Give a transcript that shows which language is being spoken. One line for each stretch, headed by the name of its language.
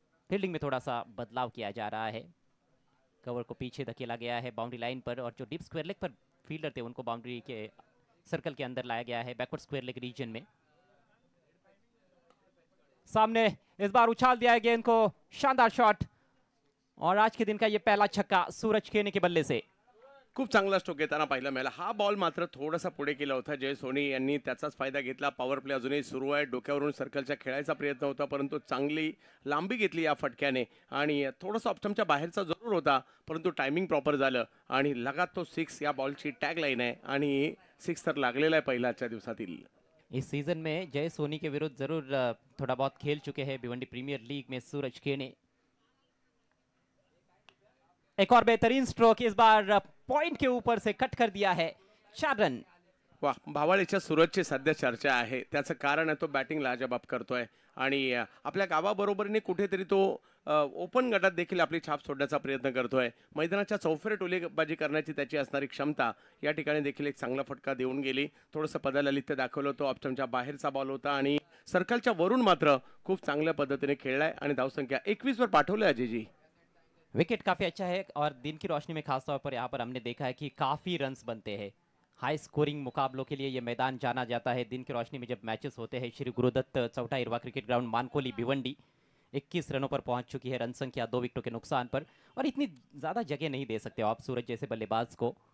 Hindi: Fielding में थोड़ा सा बदलाव किया जा रहा है, कवर को पीछे धकेला गया है बाउंड्री लाइन पर, और जो डीप स्क्वायर लेग पर फील्डर थे उनको बाउंड्री के सर्कल के अंदर लाया गया है, बैकवर्ड स्क्वायर लेग रीजन में। सामने इस बार उछाल दिया है गेंद को, शानदार शॉट, और आज के दिन का ये पहला छक्का सूरज केने के बल्ले से।
Marathi: खूप चांगला स्ट्रोक घेताना पाहायला मिळाला. हा बॉल मात्र थोडासा पुढे केला होता जय सोनी यांनी, त्याचाच फायदा घेतला. पॉवर प्ले अजूनही सुरू आहे, डोक्यावरून सर्कलच्या खेळायचा प्रयत्न होता, परंतु चांगली लांबी घेतली या फटक्याने, आणि थोडंसं ऑप्शनच्या बाहेरचा जरूर होता, परंतु टायमिंग प्रॉपर झालं, आणि लगात तो 6 या बॉलची टॅग लाईन आहे, आणि 6 तर लागलेला आहे पहिल्याच्या दिवसातील.
Hindi: इस सीजन में जय सोनी के विरुद्ध जरूर थोड़ा बहुत खेल चुके हैं भिवंडी प्रीमियर लीग में सूरज केने। एक और बेहतरीन स्ट्रोक, इस बार पॉइंट के ऊपर से कट कर दिया है, 4 रन।
Marathi: वाह, भावाळीच्या सूरजची सध्या चर्चा आहे, त्याचं कारण आहे तो बॅटिंग लाजवाब करतोय, आणि आपल्या गावाबरोबरीने कुठेतरी तो ओपन गटात देखील आपली छाप सोडण्याचा प्रयत्न करतोय. मैदानाच्या चौफेर टोलीबाजी करण्याची त्याची असणारी क्षमता या ठिकाणी देखील एक चांगला फटका देऊन गेली. थोडंसं पदाललित्य दाखवलं होतं, ऑप्शनच्या बाहेरचा बॉल होता, आणि सर्कलच्या वरून मात्र खूप चांगल्या पद्धतीने खेळलाय, आणि धावसंख्या 21 वर पाठवलंय अजयजी.
Hindi: विकेट काफी अच्छा है, और दिन की रोशनी में खासतौर पर यहाँ पर हमने देखा है कि काफी रन्स बनते हैं। हाई स्कोरिंग मुकाबलों के लिए ये मैदान जाना जाता है। दिन की रोशनी में जब मैचेस होते हैं, श्री गुरुदत्त चौटा इरवा क्रिकेट ग्राउंड मानकोली भिवंडी 21 रनों पर पहुंच चुकी है, रन संख्या 2 विकेटों के नुकसान पर, और इतनी ज़्यादा जगह नहीं दे सकते हो आप सूरज जैसे बल्लेबाज को।